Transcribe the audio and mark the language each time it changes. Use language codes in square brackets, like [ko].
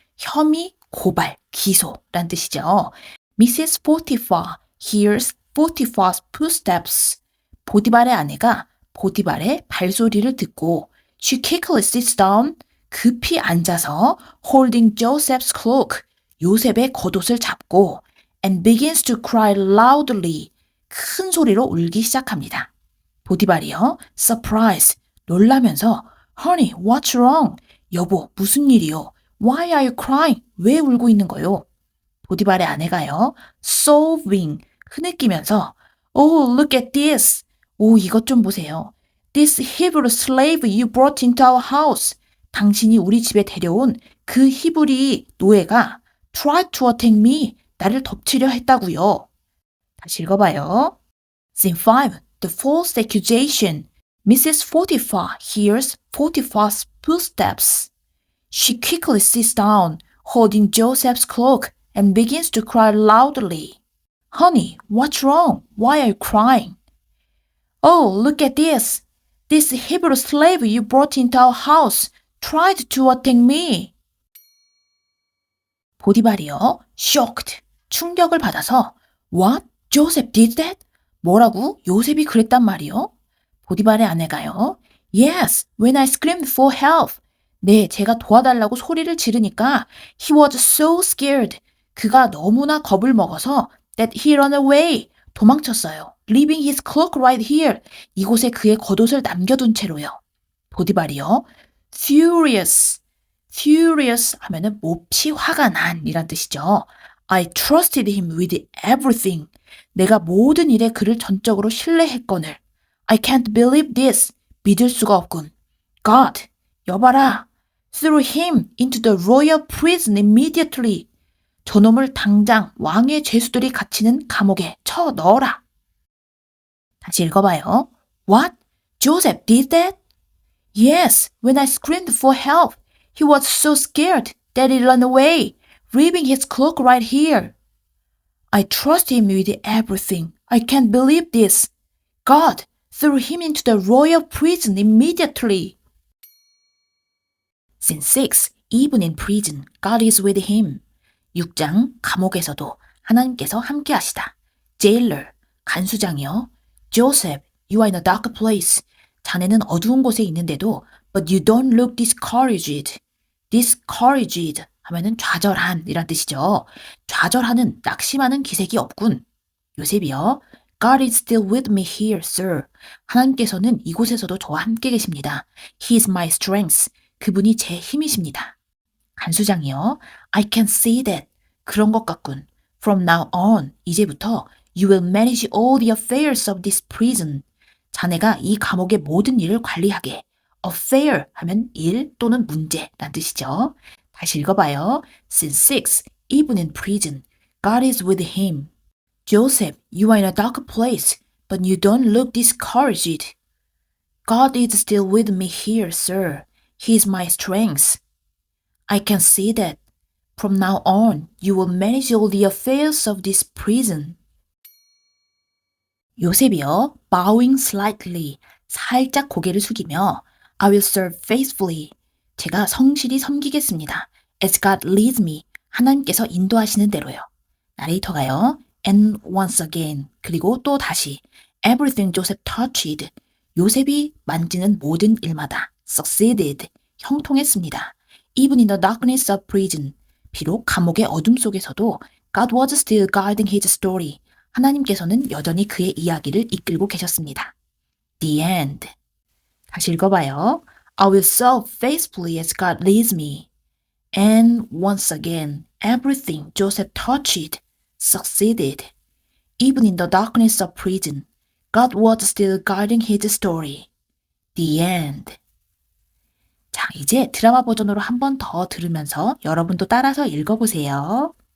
[ko] 혐의, 고발, 기소란 뜻이죠. Mrs. [en] Potiphar hears Potiphar's footsteps. [ko] 보디발의 아내가 보디발의 발소리를 듣고 [en] she quickly sits down. [ko] 급히 앉아서 [en] holding Joseph's cloak. [ko] 요셉의 겉옷을 잡고 [en] and begins to cry loudly. [ko] 큰 소리로 울기 시작합니다. 보디발이요. surprise. 놀라면서 [en] honey, what's wrong? [ko] 여보, 무슨 일이요? [en] Why are you crying? [ko] 왜 울고 있는 거요? 보디발의 아내가요. [en] sobbing. [ko] 흐느끼면서 [en] oh, look at this. [ko] 오, 이것 좀 보세요. [en] This Hebrew slave you brought into our house. [ko] 당신이 우리 집에 데려온 그 히브리 노예가 [en] tried to attack me. [ko] 나를 덮치려 했다고요. 다시 읽어봐요. [en] Scene 5. The false accusation. Mrs. Potiphar hears Potiphar's footsteps. She quickly sits down, holding Joseph's cloak, and begins to cry loudly. Honey, what's wrong? Why are you crying? Oh, look at this. This Hebrew slave you brought into our house tried to attack me. [ko] 보디발이요, [en] shocked, [ko] 충격을 받아서 What? [en] Joseph did that? [ko] 뭐라고? 요셉이 그랬단 말이요? 보디발의 아내가요. [en] Yes, when I screamed for help. [ko] 네, 제가 도와달라고 소리를 지르니까 [en] he was so scared. [ko] 그가 너무나 겁을 먹어서 [en] that he ran away. [ko] 도망쳤어요. [en] Leaving his cloak right here. [ko] 이곳에 그의 겉옷을 남겨둔 채로요. 보디발이요. [en] Furious. [ko] Furious 하면은 몹시 화가 난 이란 뜻이죠. [en] I trusted him with everything. [ko] 내가 모든 일에 그를 전적으로 신뢰했거늘. [en] I can't believe this. [ko] 믿을 수가 없군. [en] God, [ko] 여봐라. [en] Threw him into the royal prison immediately. [ko] 저놈을 당장 왕의 죄수들이 갇히는 감옥에 쳐 넣어라. 다시 읽어봐요. [en] What? Joseph did that? Yes, when I screamed for help, he was so scared that he ran away, leaving his cloak right here. I trust him with everything. I can't believe this. God threw him into the royal prison immediately. Scene 6. Even in prison, God is with him. [ko] 6장 감옥에서도 하나님께서 함께 하시다. [en] Jailer, [ko] 간수장이요. [en] Joseph, you are in a dark place. [ko] 자네는 어두운 곳에 있는데도 [en] but you don't look discouraged. [ko] discouraged 하면은 좌절한 이란 뜻이죠. 좌절하는, 낙심하는 기색이 없군. 요셉이요. [en] God is still with me here, sir. [ko] 하나님께서는 이곳에서도 저와 함께 계십니다. [en] He is my strength. [ko] 그분이 제 힘이십니다. 간수장이요. [en] I can see that. [ko] 그런 것 같군. [en] From now on, [ko] 이제부터 [en] you will manage all the affairs of this prison. [ko] 자네가 이 감옥의 모든 일을 관리하게. affair 하면 일 또는 문제란 뜻이죠. 다시 읽어봐요. [en] Scene 6. Even in prison, God is with him. Joseph, you are in a dark place, but you don't look discouraged. God is still with me here, sir. He is my strength. I can see that. From now on, you will manage all the affairs of this prison. [ko] 요셉이요. [en] Bowing slightly. [ko] 살짝 고개를 숙이며 [en] I will serve faithfully. [ko] 제가 성실히 섬기겠습니다. [en] As God leads me. [ko] 하나님께서 인도하시는 대로요. 나레이터가요. [en] And once again. [ko] 그리고 또 다시. [en] Everything Joseph touched. [ko] 요셉이 만지는 모든 일마다. [en] Succeeded. [ko] 형통했습니다. [en] Even in the darkness of prison. [ko] 비록 감옥의 어둠 속에서도 [en] God was still guiding his story. [ko] 하나님께서는 여전히 그의 이야기를 이끌고 계셨습니다. [en] The end. [ko] 다시 읽어봐요. [en] I will serve faithfully as God leads me. And once again, everything Joseph touched succeeded. Even in the darkness of prison, God was still guiding his story. The end. [ko] 자, 이제 드라마 버전으로 한 번 더 들으면서 여러분도 따라서 읽어보세요.